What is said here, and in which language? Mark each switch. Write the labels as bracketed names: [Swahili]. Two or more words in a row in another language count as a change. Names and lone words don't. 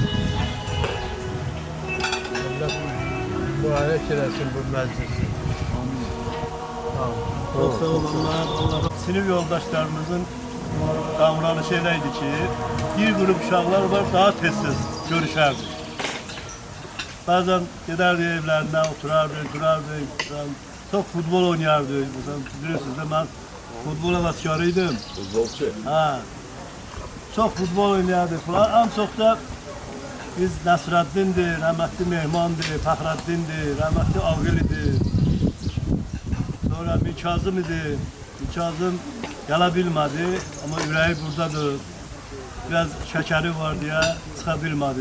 [Azerbaijani] Allah mübarək eləsin bu məclisi. [Turkish] Çok sağ olunlar. [Azerbaijani] Sinif yoldaşlarımızın davranışı eləydi ki, bir grup uşaqlar var daha tez-tez görüşərdi. Bazen gedərdi evlərindən, oturardı, durardı. Çok futbol oynardı. Bilirsiniz de ben futbol həvəskarıydım. Futbolçu. Ha. Çok futbol oynardı falan. [Turkish] En çok da biz Nəsrəddindir, rəhmətli Mehmandır, Fəxrəddindir, rəhmətli Ağgülüdür. [Azerbaijani] Sonra Mikazım idi. Mikazım gələ bilmədi, amma ürəyi buradadır. Biraz şəkəri var deyə çıxa bilmədi.